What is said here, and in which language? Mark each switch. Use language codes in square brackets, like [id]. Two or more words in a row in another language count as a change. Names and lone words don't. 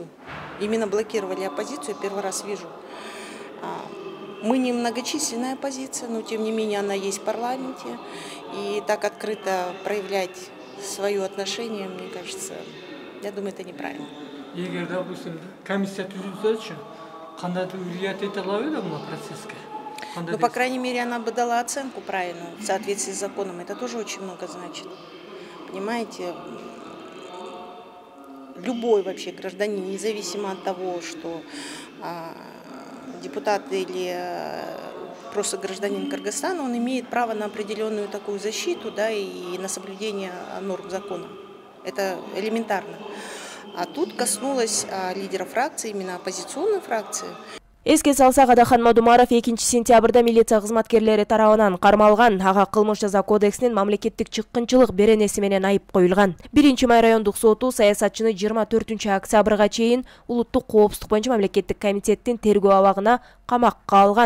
[ru] Именно блокировали оппозицию, я первый раз вижу. Мы не многочисленная оппозиция, но тем не менее она есть в парламенте. И так открыто проявлять свое отношение, мне кажется, я думаю, это неправильно. [ky] Егер, допустим, комиссия түзүлсөчү, кандайдыр влиять эте алабы да мына процесске? [ru] Ну, по крайней мере, она бы дала оценку правильную в соответствии с законом. Это тоже очень много значит. Понимаете, любой вообще гражданин, независимо от того, что депутат или просто гражданин Кыргызстана, он имеет право на определенную такую защиту, да, и на соблюдение норм закона. Это элементарно. А тут коснулось лидера фракции, именно оппозиционной фракции. [ky] Эске салсак, Адахан Мадумаров 2 сентябрда милиция кызматкерлери тарабынан кармалган. Ага кылмыш жаза кодексинин мамлекеттик чыккынчылык беренеси менен айып коюлган. 1-май райондук соту саясатчыны 24 октябрга чейин улуттук коопсуздук боюнча мамлекеттик комитеттин тергөө абагына камакка алган.